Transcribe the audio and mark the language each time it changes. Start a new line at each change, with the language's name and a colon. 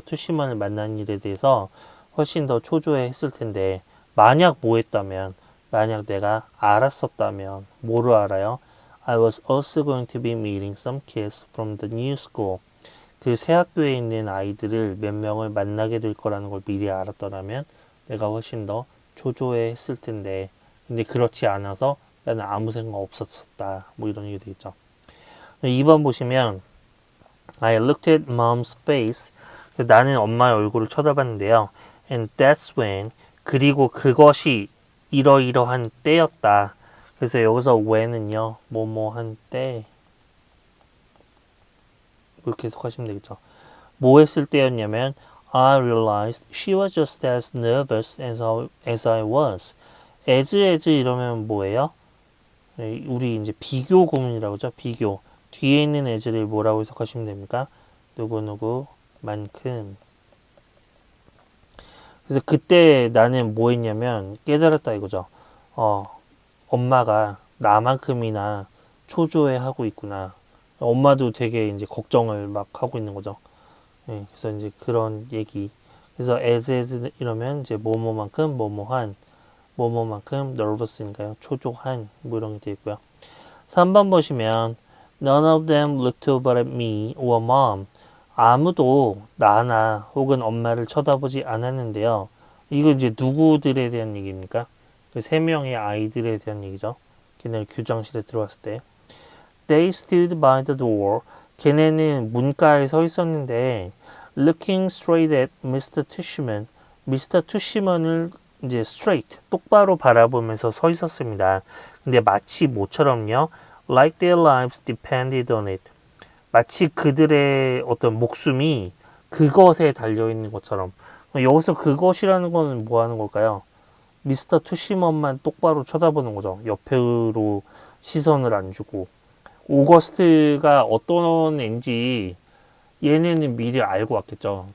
Korean: Tushman을 만난 일에 대해서 훨씬 더 초조해 했을 텐데 만약 뭐 했다면 만약 내가 알았었다면 뭐를 알아요?
English: I was also going to be meeting some kids from the new school.
Korean: 그 새 학교에 있는 아이들을 몇 명을 만나게 될 거라는 걸 미리 알았더라면 내가 훨씬 더 초조해 했을 텐데 근데 그렇지 않아서 나는 아무 생각 없었다. 뭐 이런 얘기 되겠죠. 2번 보시면
English: I looked at mom's face.
Korean: 나는 엄마의 얼굴을 쳐다봤는데요.
English: And that's when
Korean: 그리고 그것이 이러이러한 때였다. 그래서 여기서 when은요. 뭐뭐한 때 이렇게 해석하시면 되겠죠. 뭐 했을 때였냐면
English: I realized she was just as nervous as I was.
Korean: as 이러면 뭐예요? 우리 이제 비교 구문이라고 하죠. 비교. 뒤에 있는 as를 뭐라고 해석하시면 됩니까? 누구누구만큼. 그래서 그때 나는 뭐 했냐면 깨달았다 이거죠. 엄마가 나만큼이나 초조해하고 있구나. 엄마도 되게 이제 걱정을 막 하고 있는 거죠. 네, 그래서 이제 그런 얘기. 그래서 as 이러면 이제 뭐뭐만큼 뭐뭐한 뭐뭐만큼 nervous니까요. 초조한 뭐 이런 게 되어 있고요. 3번 보시면
English: None of them looked over at me or mom.
Korean: 아무도 나나 혹은 엄마를 쳐다보지 않았는데요. 이거 이제 누구들에 대한 얘기입니까? 그 3명의 아이들에 대한 얘기죠. 걔네를 교장실에 들어왔을 때.
English: They stood by the door.
Korean: 걔네는 문가에 서 있었는데
English: looking straight at Mr. Tushman. Mr.
Korean: Tushman을 이제 straight, 똑바로 바라보면서 서 있었습니다. 근데 마치 뭐처럼요?
English: Like their lives depended on it.
Korean: 마치 그들의 어떤 목숨이 그것에 달려있는 것처럼. 여기서 그것이라는 건 뭐 하는 걸까요? 미스터 투시먼만 똑바로 쳐다보는 거죠. 옆으로 시선을 안 주고. 오거스트가 어떤 애인지 얘네는 미리 알고 왔겠죠.